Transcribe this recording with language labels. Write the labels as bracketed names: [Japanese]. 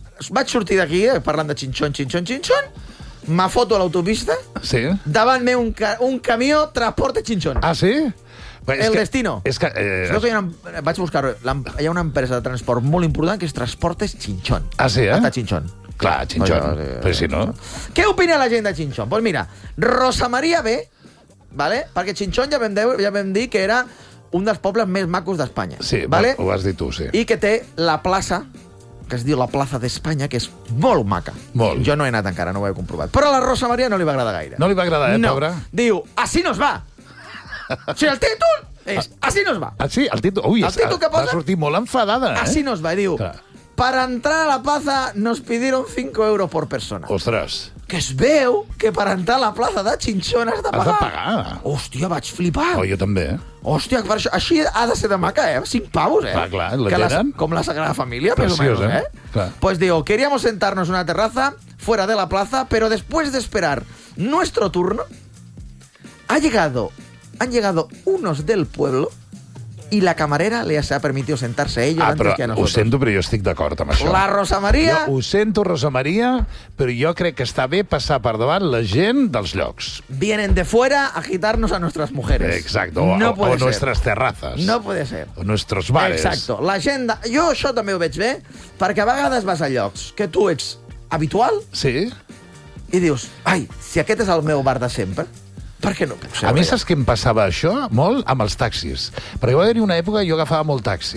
[Catalan] Vaig sortir d'aquí, parlant de Chinchón, Chinchón, Chinchón, me foto a l'autopista, sí. Davant meu un camió transporta Chinchón. Ah, sí? Bé, és el que, destino. És que, que hi ha una, vaig buscar, hi ha una empresa de transport molt important que es Transportes Chinchón. Ah, sí, eh? Està a Chinchón. Clar, Chinchón. Però si no... Què opina la gent de Chinchón? Doncs [Spanish] pues mira, [Catalan] Rosa Maria B, ¿vale? Perquè Chinchón ja vam dir que era un dels pobles més macos d'Espanya. Sí, ¿vale? Ho has dit tu, sí. I que té la plaça, que es diu la plaça d'Espanya, que és molt maca. Molt. Jo no he anat encara, no ho he comprovat. Però a la Rosa Maria no li va agradar gaire. No li va agradar, no. Pobra. Diu, [Spanish] así nos va. [Catalan] O sigui, el títol és, así nos va. Ah, sí, el títol. Ui, el títol que posa, va sortir molt enfadada, eh? [Spanish] Así nos va, [Catalan] diu... Clar. Per entrar a la plaça [Spanish] nos pidieron 5 euros por persona. [Catalan] Ostres. Que es veu que per entrar a la plaça de Chinchón has de pagar. Has de pagar. Hòstia, vaig flipar. Oh, jo també. Hòstia, per això, així ha de ser de maca, eh? 5 pavos, eh? Clar, clar, la gent. Com la Sagrada Família, preciosa, més o menys, eh? Clar. [Spanish] Pues digo, queríamos sentarnos en una terraza fuera de la plaza, pero después de esperar nuestro turno, han llegado unos del pueblo... [Catalan] I la camarera li ha permitit sentar-se a ells abans que a nosaltres. Ho sento, però jo estic d'acord amb això. La Rosa Maria... Jo ho sento, Rosa Maria, però jo crec que està bé passar per davant la gent dels llocs. [Spanish] Vienen de fuera a agitarnos a nuestras mujeres. Exacto. No o ser. Nuestras terrazas. No puede ser. O nuestros bares. [Catalan] Exacto. La gent de... Jo això també ho veig bé, perquè a vegades vas a llocs que tu ets habitual... Sí. I dius, ai, si aquest és el meu bar de sempre... Per què no puc ser? A mi saps què em passava això? Molt amb els taxis. Perquè va haver-hi una època que jo agafava molt taxi.